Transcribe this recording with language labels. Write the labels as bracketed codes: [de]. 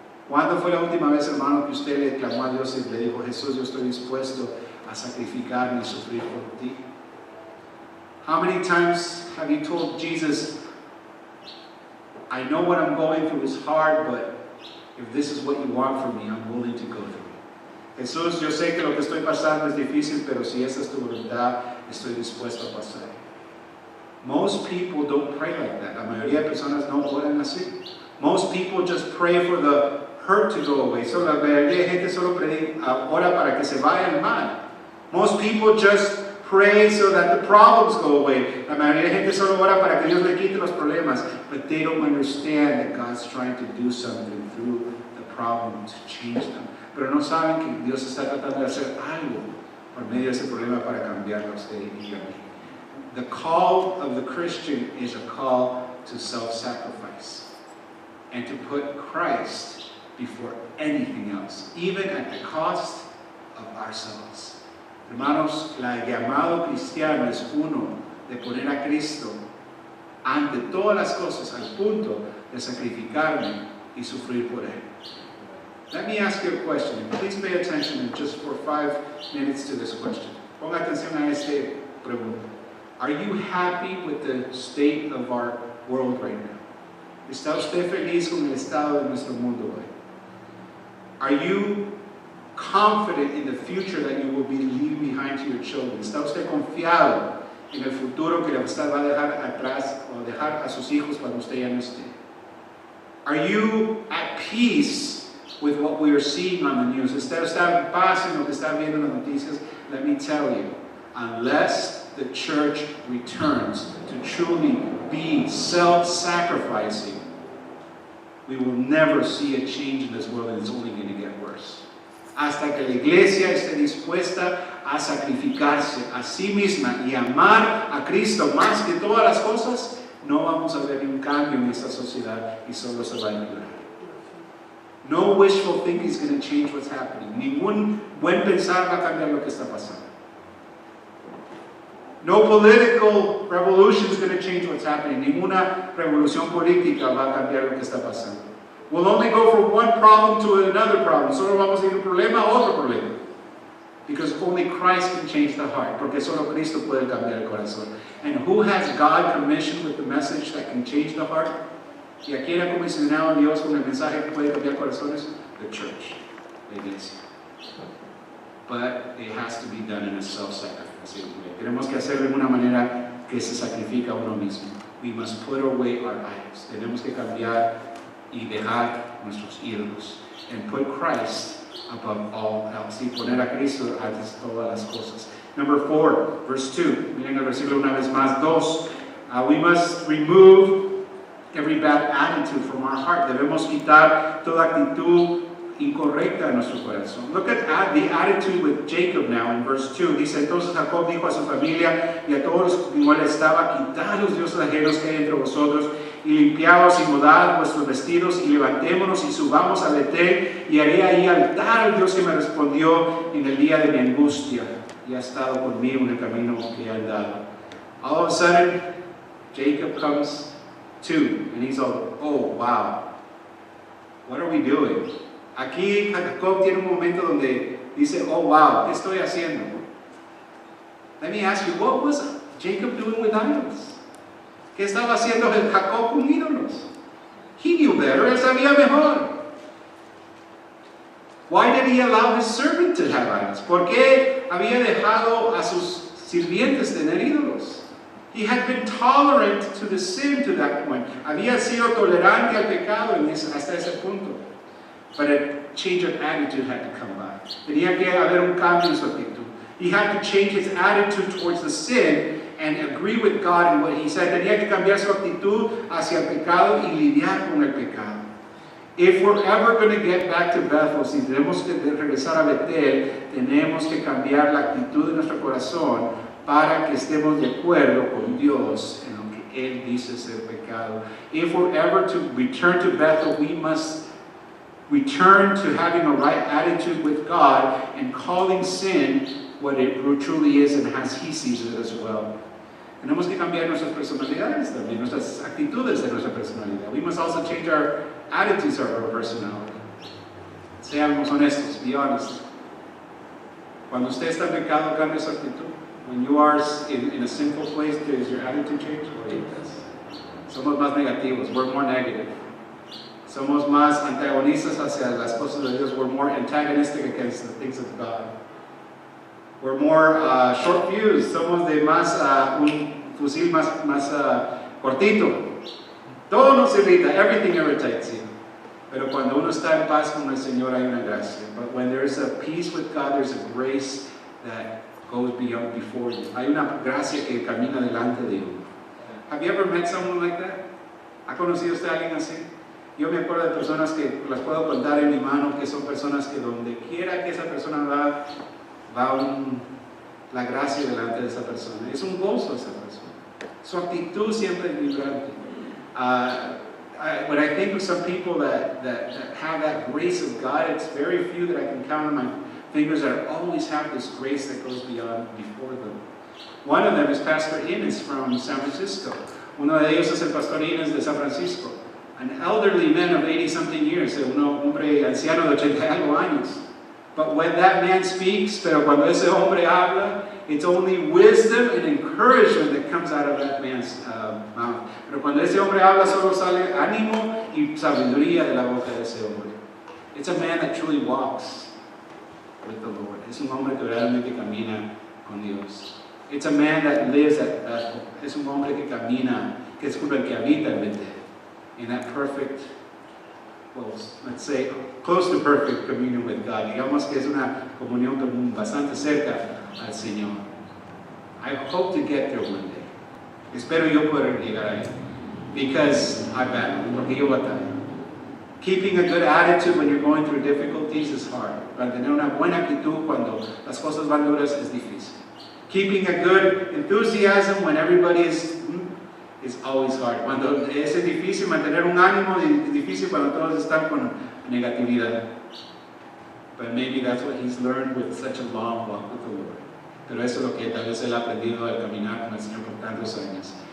[es] ¿Cuándo fue la última vez, hermano, que usted le clamó a Dios y le dijo, Jesús, yo estoy dispuesto a sacrificarme y sufrir por ti? [en] How many times have you told Jesus, I know what I'm going through is hard, but if this is what you want from me, I'm willing to go through it. [es] Jesús, yo sé que lo que estoy pasando es difícil, pero si esa es tu voluntad, estoy dispuesto a pasar. [en] Most people don't pray like that. [es] La mayoría de personas no oran así. [en] Most people just pray for the hurt to go away. [es] So la mayoría de gente solo ora para que se vaya el mal. [en] Most people just pray so that the problems go away. [es] La mayoría de gente solo ora para que Dios le quite los problemas. [en] But they don't understand that God's trying to do something through the problem to change them. [es] Pero no saben que Dios está tratando de hacer algo por medio de ese problema para cambiarlo a usted y a mí. [en] The call of the Christian is a call to self-sacrifice and to put Christ before anything else, even at the cost of ourselves. [es] Hermanos, el llamado cristiano es uno de poner a Cristo ante todas las cosas al punto de sacrificarme y sufrir por Él. [en] Let me ask you a question, and please pay attention just for 5 minutes to this question. [es] Ponga atención a esta pregunta. [en] Are you happy with the state of our world right now? [es] ¿Está usted feliz con el estado de nuestro mundo hoy? [en] Are you confident in the future that you will be leaving behind to your children? [es] ¿Está usted confiado en el futuro que usted va a dejar atrás o dejar a sus hijos cuando usted ya no esté? [en] Are you at peace with what we are seeing on the news? [es] ¿Está en paz en lo que está viendo en las noticias? [en] Let me tell you, unless the church returns to truly be self-sacrificing, we will never see a change in this world, and it's only going to get worse. [es] Hasta que la iglesia esté dispuesta a sacrificarse a sí misma y amar a Cristo más que todas las cosas, no vamos a ver un cambio en esta sociedad y solo se va a empeorar. [en] No wishful thinking is going to change what's happening. [es] Ningún buen pensar va a cambiar lo que está pasando. [en] No political revolution is going to change what's happening. [es] Ninguna revolución política va a cambiar lo que está pasando. [en] We'll only go from one problem to another problem. [es] Solo vamos a ir de un problema a otro problema. [en] Because only Christ can change the heart. [es] Porque solo Cristo puede cambiar el corazón. [en] And who has God commissioned with the message that can change the heart? [es] ¿Y a quién ha comisionado Dios con el mensaje que puede cambiar corazones? [en] The church, [es] la iglesia. [en] But it has to be done in a self-sacrificing way. [es] Tenemos que hacerlo de una manera que se sacrifica a uno mismo. [en] We must put away our idols. [es] Tenemos que cambiar y dejar nuestros ídolos. [en] And put Christ above all else. [es] Y poner a Cristo antes de todas las cosas. [en] Number 4, verse 2. [es] Miren el versículo una vez más. 2. [en] We must remove every bad attitude from our heart. [es] Debemos quitar toda actitud incorrecta en nuestro corazón. [en] Look at the attitude with Jacob now in verse 2. [es] Dice, entonces Jacob dijo a su familia y a todos los que con él estaba, quitad los dioses ajenos que hay entre vosotros y limpiaos y mudad vuestros vestidos y levantémonos y subamos a Betel y haré ahí altar al Dios que me respondió en el día de mi angustia y ha estado conmigo en el camino que he andado. [en] All of a sudden, Jacob comes to, and he's all, oh, wow, what are we doing? [es] Aquí Jacob tiene un momento donde dice, oh, wow, ¿qué estoy haciendo? [en] Let me ask you, what was Jacob doing with idols? [es] ¿Qué estaba haciendo Jacob con ídolos? [en] He knew better, [es] él sabía mejor. [en] Why did he allow his servant to have idols? [es] ¿Por qué había dejado a sus sirvientes tener ídolos? [en] He had been tolerant to the sin to that point. [es] Había sido tolerante al pecado hasta ese punto. [en] But a change of attitude had to come by. [es] Tenía que haber un cambio en su actitud. [en] He had to change his attitude towards the sin and agree with God in what he said. [es] Tenía que cambiar su actitud hacia el pecado y lidiar con el pecado. [en] If we're ever going to get back to Bethel, [es] si tenemos que regresar a Betel, tenemos que cambiar la actitud de nuestro corazón para que estemos de acuerdo con Dios en lo que Él dice ser pecado. [en] If we're ever to return to Bethel, we must return to having a right attitude with God and calling sin what it truly is and as He sees it as well. [es] Tenemos que cambiar nuestras personalidades también, nuestras actitudes de nuestra personalidad. [en] We must also change our attitudes of our personality. [es] Seamos honestos, [en] be honest. [es] Cuando usted está en pecado, cambia su actitud. [en] When you are in a sinful place, does your attitude change? [es] Somos más negativos, [en] we're more negative. [es] Somos más antagonistas hacia las cosas de Dios. [en] We're more antagonistic against the things of God. We're more short-fused. [es] Somos de más, un fusil más cortito. Todo nos irrita. [en] Everything irritates you. [es] Pero cuando uno está en paz con el Señor hay una gracia. [en] But when there is a peace with God, there's a grace that goes beyond before you. [es] Hay una gracia que camina delante de uno. [en] Have you ever met someone like that? [es] ¿Ha conocido usted a alguien así? Yo me acuerdo de personas que las puedo contar en mi mano, que son personas que donde quiera que esa persona va la gracia delante de esa persona. Es un gozo esa persona. Su actitud siempre es vibrante. [en] When I think of some people that have that grace of God, it's very few that I can count on my fingers that always have this grace that goes beyond before them. One of them is Pastor Ines from San Francisco. [es] Uno de ellos es el Pastor Ines de San Francisco. [en] An elderly man of 80-something years, [es] un hombre anciano de 80 algo años. [en] But when that man speaks, [es] pero cuando ese hombre habla, [en] it's only wisdom and encouragement that comes out of that man's mouth. [es] Pero cuando ese hombre habla, solo sale ánimo y sabiduría de la boca de ese hombre. [en] It's a man that truly walks with the Lord. [es] Es un hombre que realmente camina con Dios. [en] It's a man that lives at Bethel. [es] Es un hombre que camina, que habita en Betel. [en] In that perfect, well, let's say, close to perfect communion with God. [es] Digamos que es una comunión bastante cerca al Señor. [en] I hope to get there one day. [es] Espero yo poder llegar ahí. [en] Because I battle, [es] porque yo batallo. [en] Keeping a good attitude when you're going through difficulties is hard. [es] Mantener una buena actitud cuando las cosas van duras es difícil. [en] Keeping a good enthusiasm when everybody is always hard. [es] Cuando es difícil mantener un ánimo, es difícil cuando todos están con negatividad. [en] But maybe that's what he's learned with such a long walk with the Lord. [es] Pero eso es lo que tal vez él ha aprendido al caminar con el Señor por tantos años.